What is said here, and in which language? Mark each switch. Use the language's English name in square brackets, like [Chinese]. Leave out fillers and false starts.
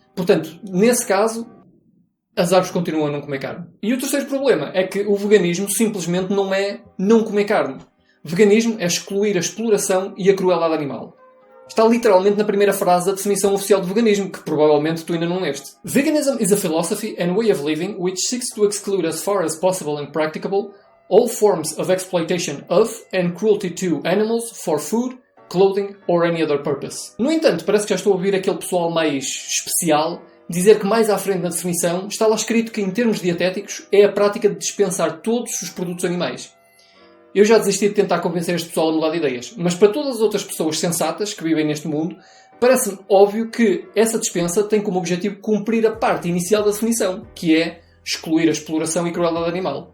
[Portuguese] Portanto, nesse caso, as árvores continuam a não comer carne. E o terceiro problema é que o veganismo simplesmente não é não comer carne. Veganismo é excluir a exploração e a crueldade animal. Está literalmente na primeira frase da definição oficial do veganismo, que provavelmente tu ainda não leste. [English] Veganism is a philosophy and way of living which seeks to exclude as far as possible and practicable all forms of exploitation of and cruelty to animals for food, clothing or any other purpose. [Portuguese] No entanto, parece que já estou a ouvir aquele pessoal mais especial dizer que mais à frente na definição está lá escrito que em termos dietéticos é a prática de dispensar todos os produtos animais. Eu já desisti de tentar convencer este pessoal a mudar de ideias, mas para todas as outras pessoas sensatas que vivem neste mundo, parece-me óbvio que essa dispensa tem como objetivo cumprir a parte inicial da definição, que é excluir a exploração e crueldade animal.